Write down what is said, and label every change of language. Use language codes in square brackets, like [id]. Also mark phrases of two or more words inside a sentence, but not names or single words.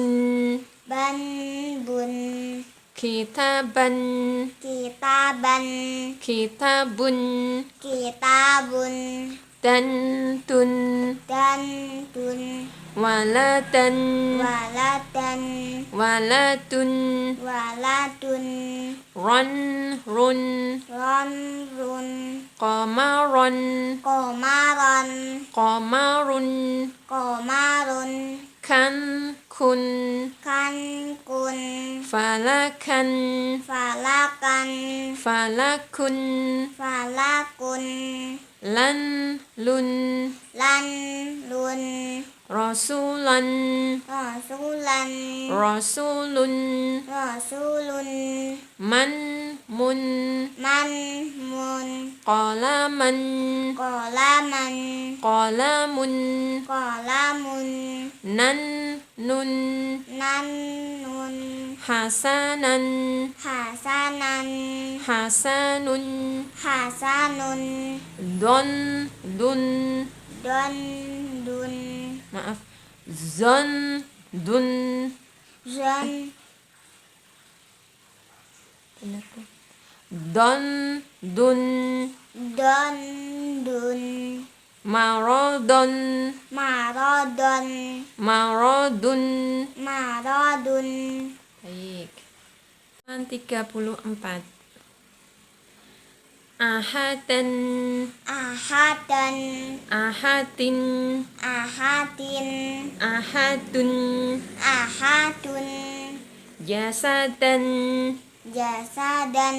[ar] بً، بٌ. كتابًا, كتابًا. كتابٌ. كتابٌ. دً، دٌ. دً، دٌ. ولدًا, ولدًا. ولدٌ. ولدٌ. رً، رٌ. رً، رٌ. قمرًا, قمرًا. قمرٌ. قمرٌ. كً، كٌ. كً، كٌ. فلكًا, فلكًا. فلكٌ. فلكٌ. لً، لٌ. لً, لٌ. رسولًا, رسولًا. رسولٌ. رسولٌ. مً، مٌ. مً، مٌ. قلمًا, قلمًا. قلمٌ. قلمٌ. نً، نٌ. نً، نٌ. حسنًا, حسنًا. حسنٌ. حسنٌ. ضً, ضٌ. ضً، ضٌ. Maaf. ضً، ضٌ. ضً. [id] Benar tuh. [ar] ضً، ضٌ. ضً، ضٌ. مرضًا, مرضًا. مرضٌ. مرضٌ. [id] Baik. 34. [ar] أحدًا, أحدًا. أحدٍ. أحدٍ. أحدٌ. أحدٌ. جسدًا, جسدًا.